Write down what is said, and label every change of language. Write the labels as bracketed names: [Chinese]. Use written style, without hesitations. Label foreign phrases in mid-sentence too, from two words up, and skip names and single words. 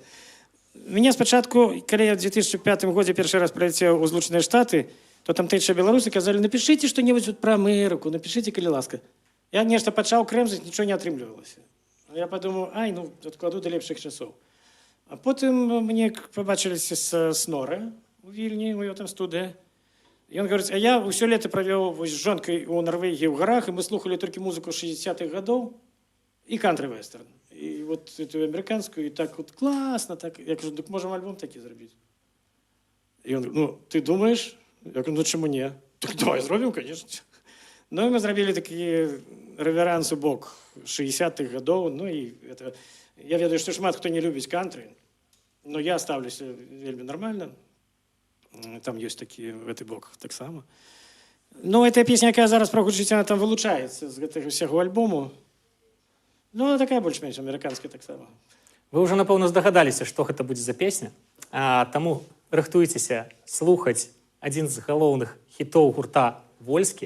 [Belarusian] Мяне спачатку, калі я ў 2005 годзе першы раз прыляцеў у Злучаныя Штаты, то там тыча беларусы казалі, напішыце што-небудзь пра Амерыку, напішыце, калі ласка. Я нешта пачаў крэмзаць, нічого не атрымлівалася. Я падумаў, ну, адкладу да лепшых часоў. А потым мне пабачыліся з Снора у Вільні, у яго там студыя. [Russian] И он говорит, а я все лето провел с жонкой у Норвегии в горах, и мы слухали только музыку 60-х годов и кантри-вестерн. И вот эту американскую, и так вот классно. Так. Я говорю, так можем альбом таки зробить. И он говорит, ну, ты думаешь? Я говорю, ну, чему не? Так давай зробим, конечно. Ну, и мы зробили такие реверанс у бок 60-х годов. Ну, и это... Я ведаю, что шмат кто не любит кантри, но я [Belarusian] ставлюся вельмі [Russian] нормально. [Belarusian] Там ёсць такі гэты бок таксама. Ну, гэтая песня, якая зараз прагучыць, она там вылучаецца з гэтага ўсяго альбому. Ну, она такая больш-менш амерыканская таксама. Вы ўжо, напэўна, здагадаліся, што гэта будзе за песня. Таму рыхтуйцеся слухаць адзін з галоўных хітоў гурта «Вольскі».